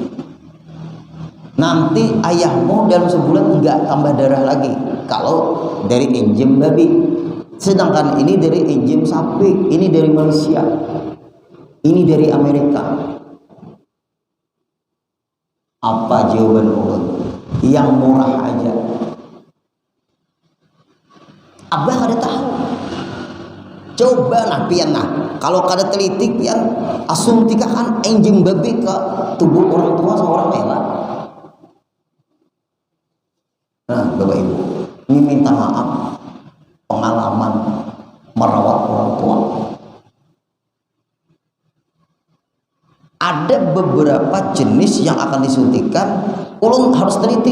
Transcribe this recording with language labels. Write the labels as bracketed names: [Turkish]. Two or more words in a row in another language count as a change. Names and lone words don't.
[Indonesian] Nanti ayahmu dalam sebulan enggak tambah darah lagi kalau dari enzim babi. Sedangkan ini dari enzim sapi, ini dari Malaysia, ini dari Amerika. [Banjar] Apa jawaban ulun? Yang murah aja. Abah kada tahu. Coba nah pian nah, kalau kada teliti pian asuntikan enzim babi ke tubuh orang tua seorang hewan. [Indonesian] Nah, Bapak Ibu, ini minta maaf pengalaman merawat orang tua. Ada beberapa jenis yang akan disuntikan, ulun harus teliti.